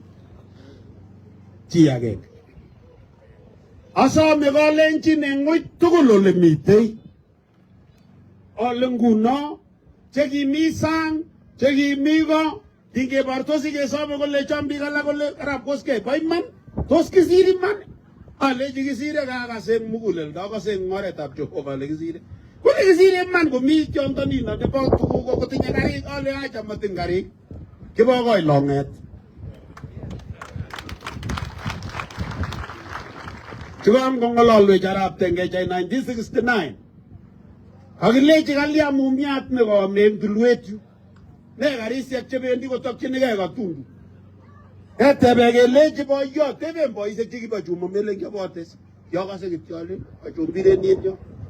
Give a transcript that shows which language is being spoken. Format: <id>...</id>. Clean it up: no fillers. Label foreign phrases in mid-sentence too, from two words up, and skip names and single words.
<kln>chi agenge asome Kalenjin eng ng'weny tugul ole mitei ole nguno chekimi sang chekimi ko kingebortosi kesome kole chom biik alak kole arap Kosgei bo iman tos kisir iman alechi kisire kakas eng muguleldo akase eng oretab Jehova ale kisire kole kisire iman komi tiondo nino nebo tuguk kotinye karik ale acha matin karik kibokoi long'et chukam kong'ololwech arap Tengechai 1969 kakilechi kalya mumiat nekome eng tulwet yu ne karisiek chebendi kotokchinigei Katundu ketebe kelechi boiyot teben boisiek chekibo chumo melen kiobotes kiakase kityo ale achombirenien yo</kln>